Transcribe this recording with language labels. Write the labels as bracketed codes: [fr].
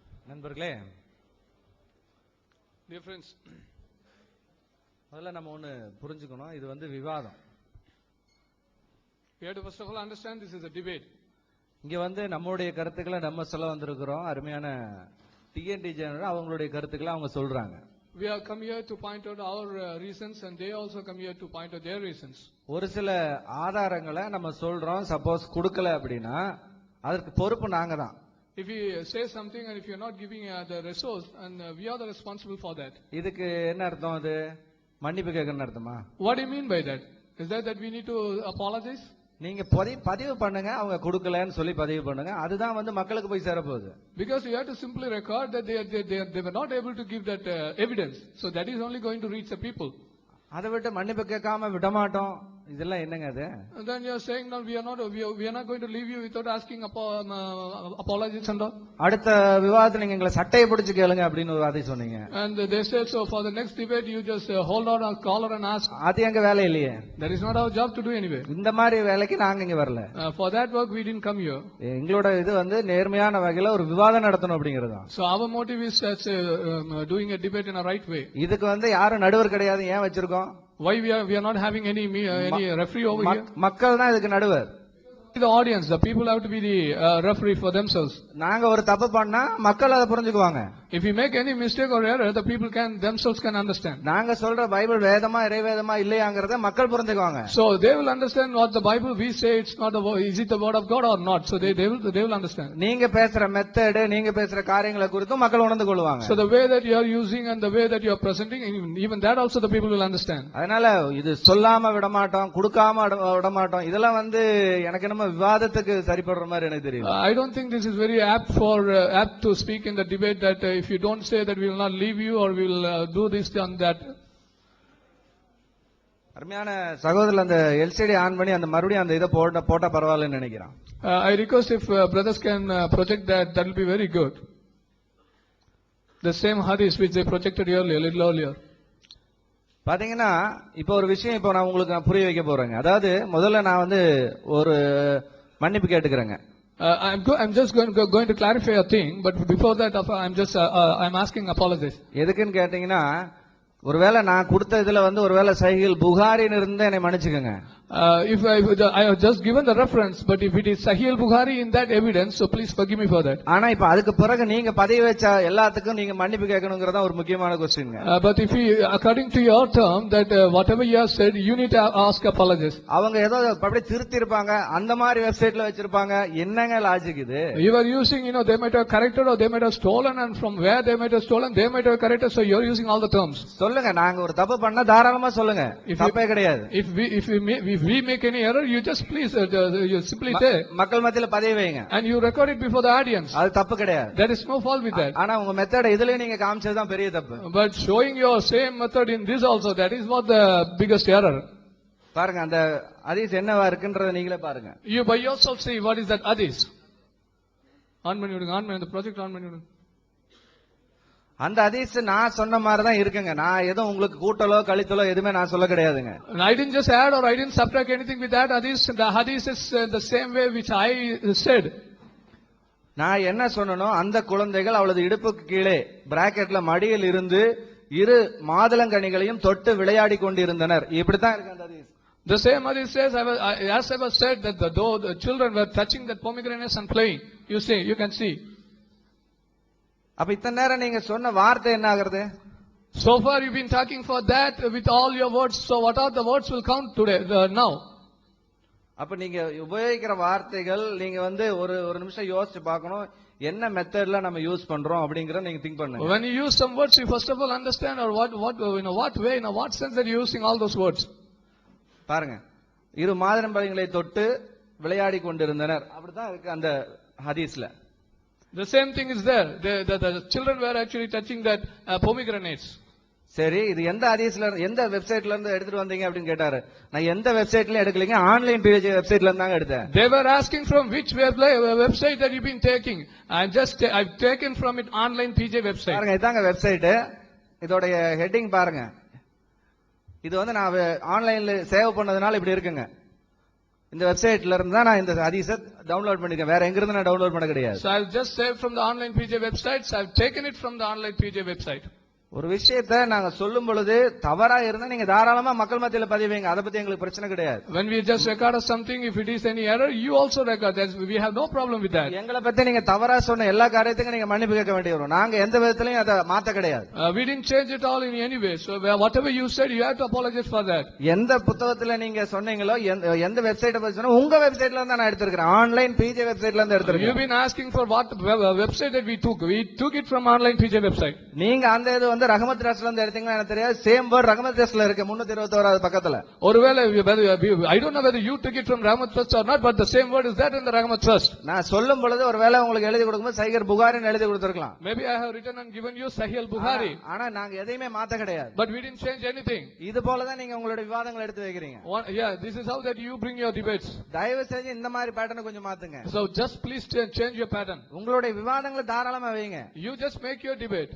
[ta] நண்பர்களே, டிஃபரன்ஸ் முதல்ல நம்ம ஒன்று புரிஞ்சுக்கணும். இது வந்து விவாதம். [en] We have to first of all understand this is a debate. [ta] இங்க வந்து நம்மளுடைய கருத்துக்களை நம்ம சொல்ல வந்திருக்கிறோம். அருமையான டிஎன்டி ஜெனரல் அவங்களுடைய கருத்துக்களை அவங்க சொல்றாங்க. [en] We have come here to point out our reasons and they also come here to point out their reasons. [ta] ஒரு சில ஆதாரங்களை நம்ம சொல்றோம், சப்போஸ் கொடுக்கல அப்படின்னா அதற்கு பொறுப்பு நாங்க தான். [en] If you say something and if you are not giving the resource, and we are the responsible for that. [ta] இதுக்கு என்ன அர்த்தம்? அது மன்னிப்பு கேட்கணும்னு அர்த்தமா? [en] What do you mean by that? Is that we need to apologize? [ta] நீங்க பதிவு பண்ணுங்க, அவங்க கொடுக்கலன்னு சொல்லி பதிவு பண்ணுங்க, அதுதான் வந்து மக்களுக்கு போய் சேர போகுது. [en] Because you have to simply record that they were not able to give that evidence, so that is only going to reach the people. [ta] அதை விட்டு மன்னிப்பு கேட்காம விடமாட்டோம், இதெல்லாம் என்னங்க அது? [en] And then you are saying no, we are not going to leave you without asking apologies and all. [ta] அடுத்த விவாதத்துல நீங்க எங்களை சட்டையை பிடிச்சு கேளுங்க அப்படின்னு ஒரு வார்த்தை சொன்னீங்க. [en] And they said so for the next debate you just hold out our collar and ask. [ta] அது எங்க வேலை இல்லையே. [en] That is not our job to do anyway. [ta] இந்த மாதிரி வேலைக்கு நாங்க இங்க வரல. [en] For that work we didn't come here. [ta] எங்களோட இது வந்து நேர்மையான வகையில ஒரு விவாதம் நடத்தணும் அப்படிங்கறதா. [en] So our motive is doing a debate in a right way. [ta] இதுக்கு வந்து யாரும் நடுவர் கிடையாது, ஏன் வச்சிருக்கோம்? [en] Why we are not having any referee over here? [ta] மக்கள் தான் இதுக்கு நடுவர். [en] The audience, the people have to be the referee for themselves. [ta] நாங்க ஒரு தப்பு பண்ணா மக்கள் அதை புரிஞ்சுக்குவாங்க. [en] If we make any mistake or error, the people themselves can understand. [ta] நாங்க சொல்ற பைபிள் வேதமா இறைவேதமா இல்லையாங்கறத மக்கள் புரிஞ்சுக்குவாங்க. [en] So they will understand what the Bible we say it's not the is it the word of God or not. So they will understand. [ta] நீங்க பேசுற method, நீங்க பேசுற காரியங்களை குறித்து மக்கள் உணர்ந்து கொள்வாங்க. [en] So the way that you are using and the way that you are presenting, even that also the people will understand. [ta] அதனால இது சொல்லாம விட மாட்டோம், கொடுக்காம விட மாட்டோம், இதெல்லாம் வந்து எனக்கு நம்ம விவாதத்துக்கு சரிப்படுற மாதிரி எனக்கு தெரியல. [en] I don't think this is very apt to speak in the debate that if you don't say that we will not leave you or we will do this and that. [ta] அருமையான சகோதரர் அந்த எல்சிடி ஆன் பண்ணி அந்த மறுபடியும் அந்த இதை போட்டா பரவாயில்லைன்னு நினைக்கிறேன். [en] I request if brothers can project that will be very good. The same hadith which they projected earlier, a little earlier. [ta] பாத்தீங்கன்னா இப்ப ஒரு விஷயம் இப்ப நான் உங்களுக்கு புரிய வைக்க போறேங்க. அதாவது முதல்ல நான் வந்து ஒரு மன்னிப்பு கேட்டுக்கிறேங்க. [en] I'm just going to clarify a thing, but before that I'm asking apologies. [ta] எதுக்குன்னு கேட்டீங்கன்னா, ஒருவேளை நான் கொடுத்த இதுல வந்து ஒருவேளை சைகில் புகாரின்னு இருந்தா என்னை மன்னிச்சுக்கோங்க. [en] If I have just given the reference, but if it is Sahih al-Bukhari in that evidence, so please forgive me for that. [ta] ஆனா இப்ப அதுக்கு பிறகு நீங்க பதிவு வச்ச எல்லாத்துக்கும் நீங்க மன்னிப்பு கேட்கணுங்கிறதா ஒரு முக்கியமான question. [en] But if you, according to your term, that whatever you have said, you need to ask apologies. [ta] அவங்க ஏதோ அப்படியே திருத்தி இருப்பாங்க, அந்த மாதிரி வெப்சைட்ல வச்சிருப்பாங்க, என்னங்க லாஜிக் இது? [en] You are using, they might have corrected or they might have stolen, and from where they might have stolen, they might have corrected, so you are using all the terms. [ta] சொல்லுங்க, நாங்க ஒரு தப்பு பண்ணா தாராளமா சொல்லுங்க, தப்பே கிடையாது. [en] If we make any error, you just please, you simply say. [ta] மக்கள் மத்தியில பதிவு வைங்க. [en] And you record it before the audience. [ta] அது தப்பு கிடையாது. [en] There is no fault with that. [ta] ஆனா உங்க மெத்தட் இதுலயே நீங்க காமிச்சதுதான் பெரிய தப்பு. [en] But showing your same method in this also, that is what the biggest error. [ta] பாருங்க, அந்த ஹதீஸ் என்னவா இருக்குன்றத நீங்களே பாருங்க. [en] You by yourself see what is that hadith. On the project on menu. [ta] அந்த ஹதீஸ் நான் சொன்ன மாதிரி தான் இருக்குங்க. நான் ஏதோ உங்களுக்கு கூட்டலோ கழித்தலோ எதுவுமே நான் சொல்ல கிடையாதுங்க. [en] I didn't just add or I didn't subtract anything with that hadith. The hadith is the same way which I said. [ta] நான் என்ன சொன்னனோ, அந்த குழந்தைகள் அவளது இடுப்புக்கு கீழே பிராக்கெட்ல மடியில் இருந்து இரு மாதுளங்கனிகளையும் தொட்டு விளையாடி கொண்டிருந்தனர். இப்படித்தான் இருக்கு அந்த ஹதீஸ். [en] The same hadith says, as I was said, that though the children were touching that pomegranates and playing, you can see. [ta] அப்ப இத்தனை நேரம் நீங்க சொன்ன வார்த்தை என்ன ஆகுறது? [en] So far you've been talking for that with all your words. So what are the words will count today, now? [ta] அப்ப நீங்க உபயோகிக்கிற வார்த்தைகள் நீங்க ஒரு நிமிஷம் யோசிச்சு பார்க்கணும், என்ன மெத்தட்ல நம்ம யூஸ் பண்றோம் அப்படிங்கறத நீங்க திங்க் பண்ணுங்க. [en] When you use some words, you first of all understand or what way, in what sense that you're using all those words. [ta] பாருங்க, இரு மாதுளம்பழங்களை தொட்டு விளையாடி கொண்டிருந்தனர், அப்படிதான் இருக்கு அந்த ஹதீஸ்ல. [en] The same thing is there. The children were actually touching that pomegranates. [ta] சரி, இது எந்த ஹதீஸ்ல எந்த வெப்சைட்ல இருந்து எடுத்துட்டு வந்தீங்க அப்படின்னு கேட்டாரு. நான் எந்த வெப்சைட்லயும் எடுக்கலீங்க, ஆன்லைன் பேஜ் வெப்சைட்ல இருந்து தாங்க எடுத்தேன். [en] They were asking from which website that you've been taking. I've taken from it online PJ website. [ta] பாருங்க, இதாங்க வெப்சைட். இதோட ஹெட்டிங் பாருங்க. இது நான் ஆன்லைன்ல சேவ் பண்ணதுனால இப்படி இருக்குங்க. இந்த வெப்சைட்ல இருந்து தான் நான் இந்த ஹதீஸை டவுன்லோட் பண்ணிருக்கேன், வேற எங்க இருந்து நான் டவுன்லோட் பண்ண கிடையாது. [en] So I've just saved from the online PJ websites. I've taken it from the online PJ website. [ta] ஒரு விஷயத்தை நாங்க சொல்லும் பொழுது தவறா இருந்தா நீங்க தாராளமா மக்கள் மத்தியில பதிவுங்க, அதை பத்தி எங்களுக்கு பிரச்சனை கிடையாது. [en] When we just record something, if it is any error, you also record that. We have no problem with that. [ta] எங்களை பத்தி நீங்க தவறா சொன்ன எல்லா காரியத்துக்கும் நீங்க மன்னிப்பு கேட்க வேண்டிய வரும். நாங்க எந்த விதத்திலையும் அதை மாத்த கிடையாது. [en] We didn't change it all in any way. So whatever you said, you have to apologize for that. [ta] எந்த புத்தகத்துல நீங்க சொன்னீங்களோ, எந்த வெப்சைட்டை பத்தி சொன்னா உங்க வெப்சைட்ல இருந்து நான் எடுத்திருக்கேன், ஆன்லைன் PJ வெப்சைட்ல இருந்து எடுத்திருக்கேன். [en] You've been asking for what website that we took. We took it from online PJ website. [ta] நீங்க அந்த இது ரஹமத் ட்ரஸ்ட்ல இருந்து எடுத்தீங்கன்னா எனக்கு தெரியாது. [en] same word [ta] ரஹமத் ட்ரஸ்ட்ல இருக்கு 321வது பக்கத்துல. ஒருவேளை [en] I don't know whether you took it from Rahmat Trust or not, but the same word is that in the Rahmat Trust. [ta] நான் சொல்லும் பொழுது ஒருவேளை உங்களுக்கு எழுதி கொடுக்கும்போது சஹீஹ் புகாரின்னு எழுதி கொடுத்திருக்கலாம். [en] Maybe I have written and given you Sahih al-Bukhari. [ta] ஆனா நாங்க எதையுமே மாத்த கிடையாது. [en] But we didn't change anything. [ta] இது போல தான் நீங்க உங்களுடைய விவாதங்களை எடுத்து வைக்கிறீங்க. [en] Yeah, this is how that you bring your debates. [ta] தயவு செஞ்சு இந்த மாதிரி பேட்டர்னை கொஞ்சம் மாத்துங்க. [en] So just please change your pattern. [ta] உங்களுடைய விவாதங்களை தாராளமா வைங்க. [en] You just make your debate.